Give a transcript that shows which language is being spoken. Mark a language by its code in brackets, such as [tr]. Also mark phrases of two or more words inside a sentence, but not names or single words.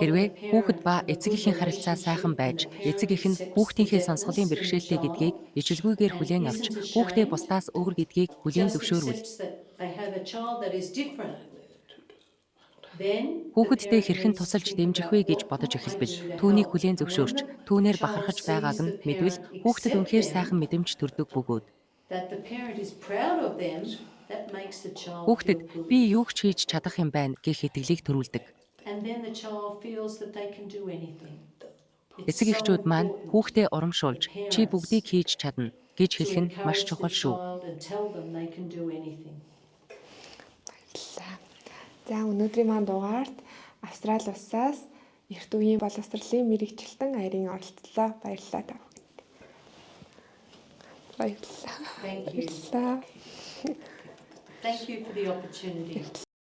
[mn] Хэрвээ [en] the [mn] хүүхэд [en] parent [mn] ба [en] have a [mn] эцэг [en] good [mn] эхийн харилцаа сайхан байж, [en] relationship and the [mn] эцэг эх нь [en] parent [mn] хүүхдийнхээ [en] accepts [mn] сонсголын [en] the [mn] бэрхшээлтэй [en] deafness [mn] гэдгийг [en] in the [mn] ижлгүйгээр [en] child [mn] хүлээн [en] and [mn] авч, [en] isn't [mn] хүүхдээ [en] ashamed, [mn] бусдаас өөр гэдгийг хүлээн [en] just [mn] зөвшөөрвөл [en] accepts that they have a child that is different, [mn] Хүүхэдтэй хэрхэн тусалж дэмжих вэ гэж бодож эхэлбэл түүнийг хүлээн зөвшөөрч түүнээр бахархаж байгааг нь мэдвэл хүүхдэд үнэхээр сайхан мэдрэмж төрдөг бөгөөд хүүхдэд би юу ч хийж чадах юм байна гэх итгэлийг төрүүлдэг. Эцэг эхчүүд маань хүүхдээ урамшуулж чи бүгдийг хийж чадна гэж хэлэх нь маш чухал шүү. За өнөөдрийн маань дугаарт Австрали улсаас эрт үеийн боловсролын мэрэгчлэн аярын оролцлоо. Баярлалаа та бүхэнд. Баярлалаа. [en] Thank you. [mn] Баярлалаа. [en] Thank you for the opportunity.